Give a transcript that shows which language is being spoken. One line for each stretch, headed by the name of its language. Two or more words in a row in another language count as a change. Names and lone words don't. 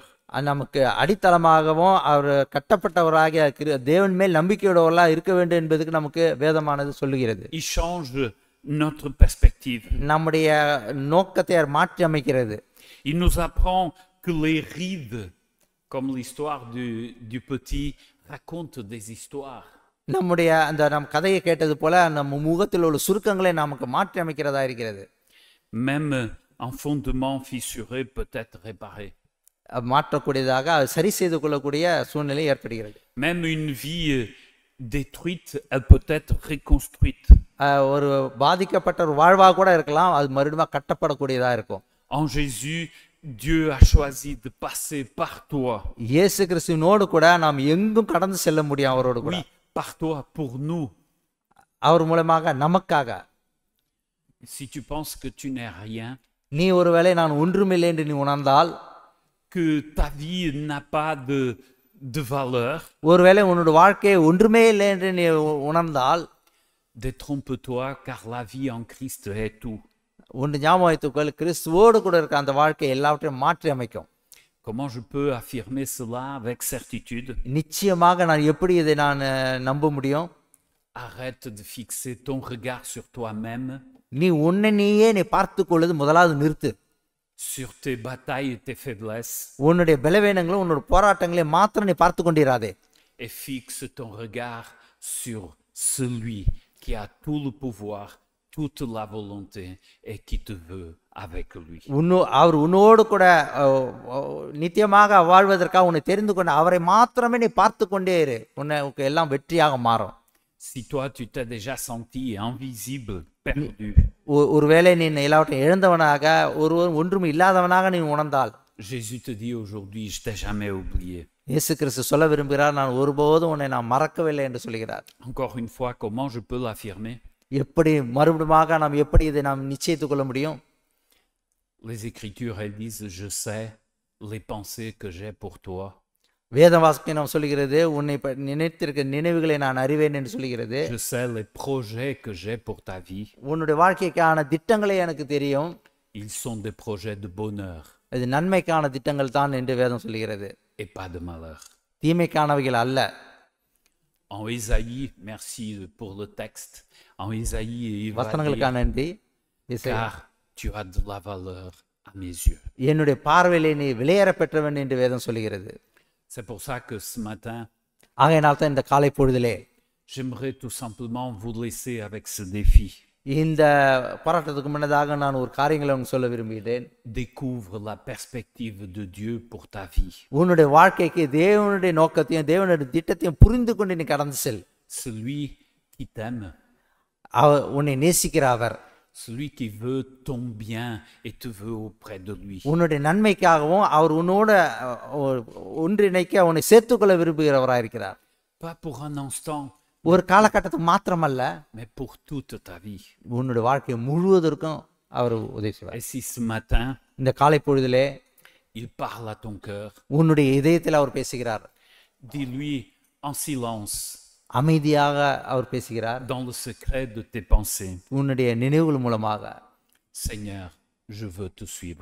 Tamil: நமக்கு அடித்தளமாகவும் அவர் கட்டப்பட்டவராகிய தேவன் மேல் நம்பிக்கையோடவர்களாக இருக்க வேண்டும் என்பதுக்கு நமக்கு வேதமானது சொல்லுகிறது.
French: Il change notre perspective.
Tamil: நம்முடைய நோக்கத்தை மாற்றி அமைக்கிறது.
French: Il nous apprend que les rides, comme l'histoire du petit, racontent des histoires.
Tamil: நம்முடைய நம் கதையை கேட்டது போல நம்ம முகத்தில் உள்ள சுருக்கங்களை நமக்கு மாற்றி அமைக்கிறதா இருக்கிறது.
French: Même un fondement fissuré peut être réparé.
Tamil: மாற்றக்கூடியதாக சரி செய்து கொள்ளக்கூடிய சூழ்நிலை ஏற்படுகிறது.
French: Même une vie détruite, elle peut être reconstruite.
Tamil: ஒரு பாதிக்கப்பட்ட ஒரு வாழ்வா கூட இருக்கலாம், அது மறுபடியும் கட்டப்படக்கூடியதா இருக்கும்.
French: En Jésus, Dieu a choisi de passer par toi.
Tamil: இயேசு கிறிஸ்துவினோடு கூட நாம் எங்கும் கடந்து செல்ல முடியும். அவரோடு கூட.
French: Oui, par toi, pour nous.
Tamil: அவர் மூலமாக நமக்காக.
French: Si tu penses que tu n'es rien,
Tamil: நீ ஒருவேளை நான் ஒன்றுமில்லை என்று நீ உணர்ந்தால்,
French: que ta vie n'a pas de valeur,
Tamil: ஒருவேளை உன்னோட வாழ்க்கை ஒன்றுமே இல்லை என்று நீ உணர்ந்தால்,
French: détrompe-toi car la vie en Christ est tout.
Tamil: ஒன்று ஞாபகம் வைத்துக்கொள், கிறிஸ்துவோடு கூட இருக்க அந்த வாழ்க்கை எல்லாவற்றையும் மாற்றி அமைக்கும்.
French: Comment je peux affirmer cela avec certitude?
Tamil: நிச்சயமாக நான் எப்படி இதை நான் நம்ப முடியும்?
French: Arrête de fixer ton regard sur toi-même.
Tamil: நீ உன்னை நீயே பார்த்து கொள்வது முதலாவது நிறுத்து.
French: Sur tes batailles et tes faiblesses.
Tamil: உன்னுடைய பலவீனங்களும் உன்னுடைய போராட்டங்களையும் மாத்திரம் நீ பார்த்து கொண்டிராதே.
French: Et fixe ton regard sur celui qui a tout le pouvoir, toute la volonté et qui te veut avec lui.
Tamil: அவர் உன்னோடு கூட நித்தியமாக வாழ்வதற்காக உன்னை தெரிந்து கொண்ட அவரை மாத்திரமே நீ பார்த்து கொண்டே இரு. உனக்கு எல்லாம் வெற்றியாக மாறும்.
French: Si toi tu t'es déjà senti invisible, perdu.
Tamil: ஒருவேளை நீ எல்லாவற்றையும் இழந்தவனாக ஒன்றும் இல்லாதவனாக நீ உணர்ந்தால்,
French: Jésus te dit aujourd'hui, je t'ai jamais oublié.
Tamil: இயேசு கிறிஸ்து சொல்ல விரும்புகிறார், நான் ஒருபோதும் உன்னை நான் மறக்கவில்லை என்று சொல்கிறார்.
French: Encore une fois, comment je peux l'affirmer?
Tamil: எப்படி மறுபடியும் நாம் எப்படி இதை நாம் நிச்சயித்துக் கொள்ள முடியும்?
French: Les Écritures, elles disent, je sais les pensées que j'ai pour toi.
Tamil: வேத வாக்கியம் சொல்லுகிறது, உன்னை நினைத்திருக்க நினைவுகளை நான் அறிவேன் என்று சொல்லுகிறது.
French: Je sais les projets que j'ai pour ta vie.
Tamil: உன்னுடைய வாழ்க்கைக்கான திட்டங்களே எனக்கு தெரியும்.
French: Ils sont des projets de bonheur.
Tamil: இது நன்மைக்கான திட்டங்கள் தான் என்று வேதம் சொல்லுகிறது.
French: Et pas de malheur.
Tamil: தீமைக்கானவைகள் அல்ல.
French: En Ésaïe, merci pour le texte. En Ésaïe, il va
Tamil: வசனங்களுக்கான நன்றி.
French: car tu as de la valeur à mes yeux.
Tamil: என்னுடைய பார்வையிலே நீ விலையேற பெற்றவன் என்று வேதம் சொல்லுகிறது.
French: C'est pour ça que ce matin,
Tamil: ஆகையினால் தான் இந்த காலை பொழுதிலே
French: j'aimerais tout simplement vous laisser avec ce défi.
Tamil: இந்த போராட்டத்துக்கு முன்னதாக நான் ஒரு காரியங்களை உங்களுக்கு சொல்ல விரும்புகிறேன்.
French: Découvre la perspective de Dieu pour ta vie.
Tamil: உன்னுடைய வாழ்க்கைக்கு தேவனுடைய நோக்கத்தையும் தேவனுடைய திட்டத்தையும் புரிந்து கொண்டு நீ கடந்து செல்.
French: Celui qui t'aime,
Tamil: உன்னை நேசிக்கிற அவர்,
French: celui qui veut ton bien et te veut auprès de lui.
Tamil: உன்னுடைய நன்மைக்காகவும் அவர் உன்னோட ஒன்றிணைக்க உன்னை சேர்த்துக்கொள்ள விரும்புகிறவராயிருக்கிறார்.
French: Pas pour un instant,
Tamil: ஒரு காலகட்டத்துக்கு மாத்திரமல்ல,
French: mais pour toute ta vie.
Tamil: உன்னுடைய வாழ்க்கை முழுவதற்கும் அவர் உதவி செய்வார்.
French: Et si ce matin,
Tamil: இந்த காலை பொழுதிலே
French: il parle à ton cœur,
Tamil: உன்னுடைய இதயத்தில் அவர் பேசுகிறார்.
French: dis-lui en silence,
Tamil: அமைதியாக அவர் பேசுகிறார்.
French: dans le secret de tes pensées,
Tamil: உன்னுடைய நினைவுகள் மூலமாக,
French: Seigneur, je veux te suivre.